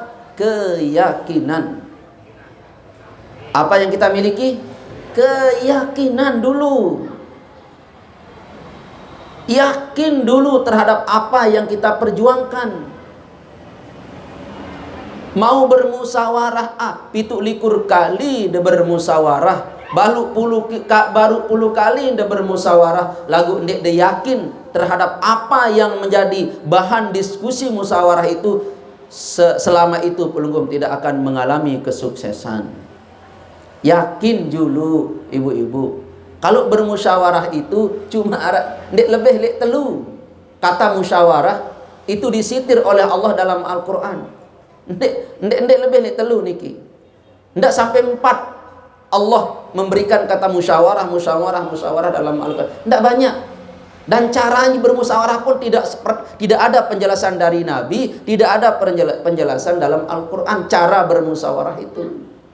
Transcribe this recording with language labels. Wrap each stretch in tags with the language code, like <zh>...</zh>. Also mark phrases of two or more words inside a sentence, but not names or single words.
<id>Keyakinan. Apa yang kita miliki? Keyakinan dulu. Yakin dulu terhadap apa yang kita perjuangkan. Mau bermusawarah,</id> <sas>pitu likur kali de</sas> <id>bermusawarah, baru puluh kali de bermusawarah,</id> <sas>lagu ndek de</sas> <id>yakin terhadap apa yang menjadi bahan diskusi musyawarah itu, selama itu pelunggung tidak akan mengalami kesuksesan. Yakin dulu ibu-ibu. Kalau bermusyawarah itu cuma</id> <sas>ndek lebih lek telu.</sas> <id>Kata musyawarah itu disitir oleh Allah dalam Al-Qur'an.</id> <sas>Ndek lebih lek telu niki.</sas> <id>Ndak sampai 4 Allah memberikan kata musyawarah dalam Al-Qur'an. Ndak banyak. Dan caranya bermusyawarah pun tidak ada penjelasan dari Nabi, tidak ada penjelasan dalam Al-Qur'an cara bermusyawarah itu.</id>